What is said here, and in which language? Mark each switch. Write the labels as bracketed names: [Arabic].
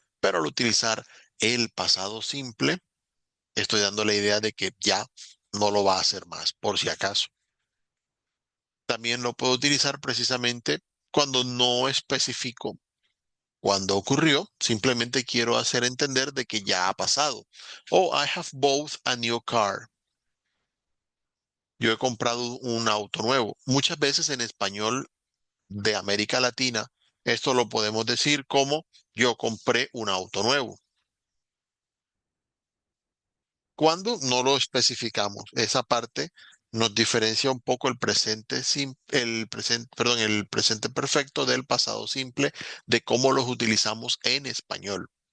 [Spanish] Pero al utilizar el pasado simple, estoy dando la idea de que ya no lo va a hacer más, por si acaso. También lo puedo utilizar precisamente cuando no especifico cuándo ocurrió, simplemente quiero hacer entender de que ya ha pasado. [English] Oh, I have bought a new car. [Spanish] Yo he comprado un auto nuevo. Muchas veces en español de América Latina, esto lo podemos decir como yo compré un auto nuevo. Cuando no lo especificamos, esa parte nos diferencia un poco el presente, el presente, perdón, el presente perfecto del pasado simple, de cómo los utilizamos en español.